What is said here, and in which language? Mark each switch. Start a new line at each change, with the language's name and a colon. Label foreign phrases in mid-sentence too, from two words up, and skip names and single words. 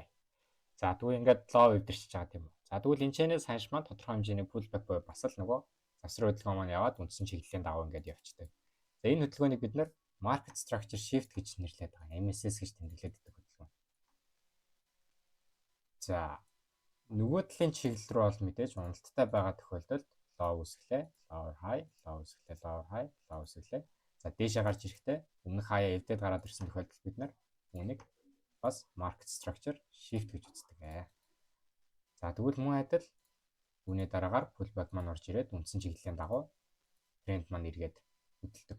Mongolian: За тэгвэл ингээд лав эвдэрч байгаа тийм үү. За тэгвэл энэ чэнэс ханш маань тодорхой хэмжээний pullback буюу бас л нөгөө завсрын хөдөлгөөн маань яваад үндсэн чиглэлийн дагуу ингээд явчихдаг. За энэ хөдөлгөөнийг бид нэр
English: market structure shift
Mongolian: гэж нэрлэдэг байгаа. MSS гэж тэмдэглээд байдаг хөдөлгөөн. За нөгөө талын чиглэл рүү бол мэдээж уналттай байгаа тохиолдолд low үсгэлээ,
English: lower high, low үсгэлээ, lower high, low үсгэлээ.
Mongolian: За дээшээ гарч ирэхдээ өмнөх хаяа эвдээд гараад ирсэн тохиолдолд бид нар үүнийг бас
English: market structure shift
Mongolian: гэж үздэг. За тэгвэл мөн адил үүний дараагаар pullback маань орж ирээд үндсэн чиглэлийн дагуу тренд маань эргээд хөдөлдөг.